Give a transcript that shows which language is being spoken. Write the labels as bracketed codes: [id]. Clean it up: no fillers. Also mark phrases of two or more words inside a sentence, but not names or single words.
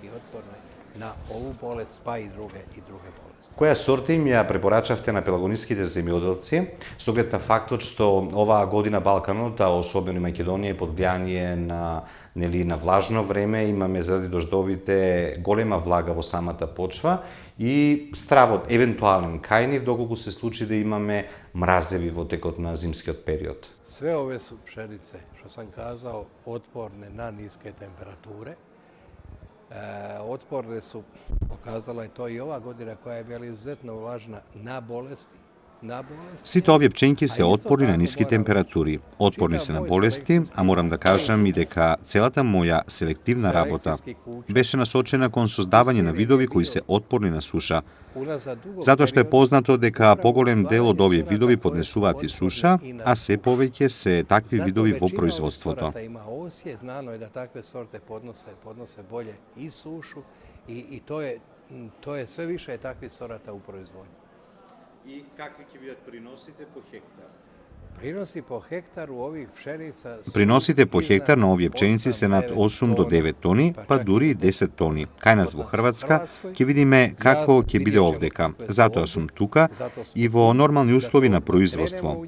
[mk] Која сорта им ја препорачавте на пелагониските земјоделци, со оглед на фактот што оваа година Балканот, а особено и Македонија, е под влијание на влажно време, имаме заради дождовите голема влага во самата почва и стравот евентуален кај нив, доколку се случи да имаме мразеви во текот на зимскиот период. [hr] Sve ove su pšenice, što sam kazao, otporne na niske temperature. Otporne su, pokazala je to i ova godina koja je bila izuzetno vlažna na bolesti. [mk] Сите овие пченки се отпорни на ниски температури, отпорни се на болести, а морам да кажам и дека целата моја селективна работа беше насочена кон создавање на видови кои се отпорни на суша, затоа што е познато дека поголем дел од овие видови поднесуваат и суша, а се повеќе се такви видови во производството. [hr] Znano e da takve sorte podnose bolje i sušu i to je sve više takvih sorata u proizvodnji. [mk] И какви ќе бидат приносите по хектар? [hr] Prinosi po hektaru ovih pšenica... [mk] Приносите по хектар на овие пченици се над 8 до 9 тони, па дури и 10 тони. Кај нас во Хрватска ќе видиме како ќе биде овдека. Затоа сум тука и во нормални услови на производство.